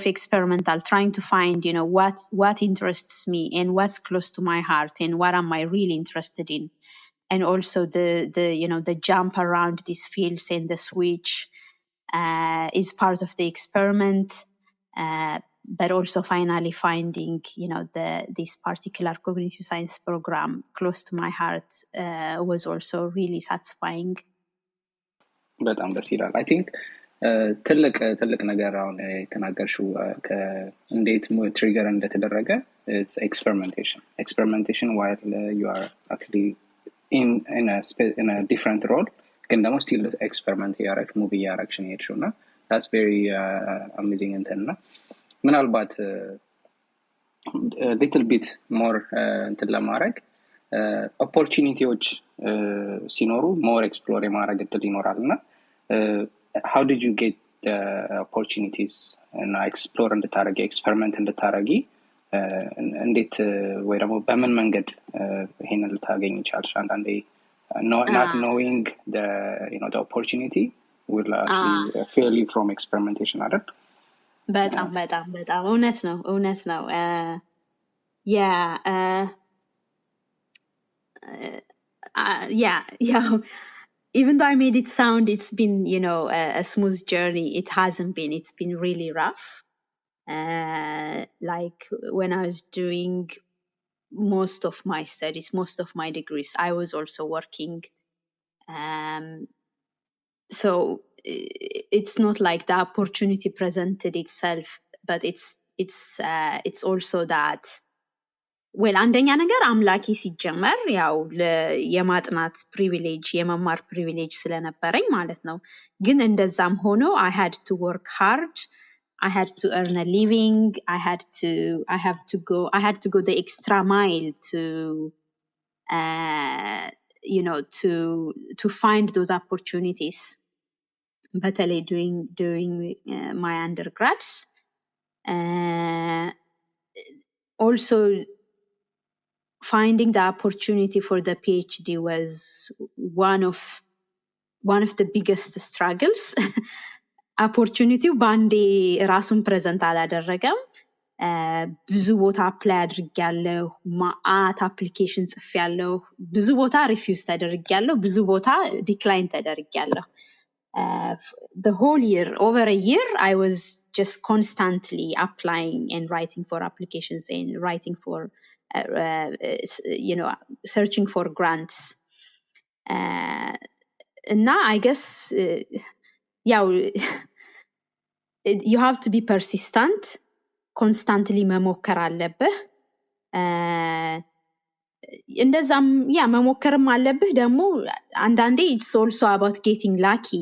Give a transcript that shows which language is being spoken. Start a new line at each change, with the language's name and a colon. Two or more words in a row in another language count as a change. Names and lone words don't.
English: experimental trying to find you know what interests me and what's close to my heart and what am I really interested in and also the you know the jump around these fields and the switch is part of the experiment but also finally finding, this particular cognitive science program close to my heart was also really satisfying.
Amharic: በጣም ደስ ይላል።
English: I think
Amharic: ትልቅ ነገር አሁን የተናገርሽው እንዴት ትሪገር እንደተደረገ
English: experimentation while you are actually in a different role,
Amharic: ግን ደግሞ
English: still experiment
Amharic: ያረክ ሙቭ ያረክሽን ሄድሽውና
English: that's very amazing
Amharic: እንትና ምናልባት
English: little bit more
Amharic: እንትን ለማድረግ ኦፖርቹኒቲዎች ሲኖሩ
English: more explore
Amharic: የማድረግ እድል ይኖራልና
English: how did you get the opportunities and explore
Amharic: እንድታረጊ experiment እንድታረጊ እንዴት ወይ ደግሞ በምን መንገድ ይሄንን ልታገኝ ይቻላል?
English: አንዳንዴ not knowing the the opportunity will actually fail you from experimentation አይደል?
Amharic: በጣም እውነት ነው
English: even though I made it sound it's been a smooth journey, it hasn't been. It's been really rough. Like when I was doing most of my studies, most of my degrees, I was also working, so it's not like the opportunity presented itself, but it's also that አንደኛ
Amharic: ነገር አምላኪ ሲጀመር ያው የማጥናት ፕሪቪሌጅ የመማር ፕሪቪሌጅ ስለነበረኝ ማለት ነው። ግን እንደዛም ሆኖ
English: I had to work hard, I had to earn a living, I had to go the extra mile to to find those opportunities, በተለይ during my undergrads. Also finding the opportunity for the PhD was one of the biggest struggles.
Amharic: opportunity ባንዴ ራሱን ፕሬዘንት አላደረገም። ብዙ ቦታ አፕላይ አድርጌያለሁ፣ ማአት አፕሊኬሽን ጽፌያለሁ፣ ብዙ ቦታ ሪፊውዝ ተደርጌያለሁ፣ ብዙ ቦታ ዲክላይን ተደርጌያለሁ።
English: The whole year, over a year, I was just constantly applying and writing for applications and writing for searching for grants. And I guess you have to be persistent, constantly
Amharic: መሞከር አለብህ። እንደዛም መሞከርም አለብህ ደግሞ አንዳንዴ
English: it's also about getting lucky.